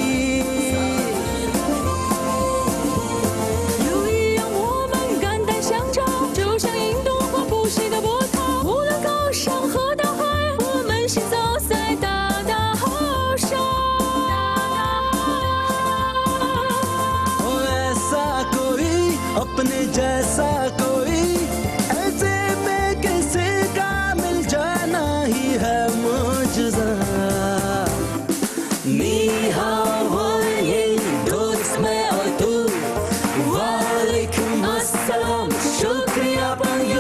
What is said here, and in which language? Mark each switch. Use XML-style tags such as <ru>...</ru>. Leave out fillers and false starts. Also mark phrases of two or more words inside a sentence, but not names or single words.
<zh>有一样我们肝胆相照，就像印度或不息的波涛，无论高山和大海，我们行走在大大河上。</zh> <hi>ओ ऐसा कोई अपने जैसा कोई, ऐसे में किसी का मिल जाना ही है मुझे।</hi> <zh>你好</zh> <hi>वालेकुम दोस्त मैं और तू,</hi> <ar>وعليكم السلام</ar> <hi>शुक्रिया पंयो।</hi>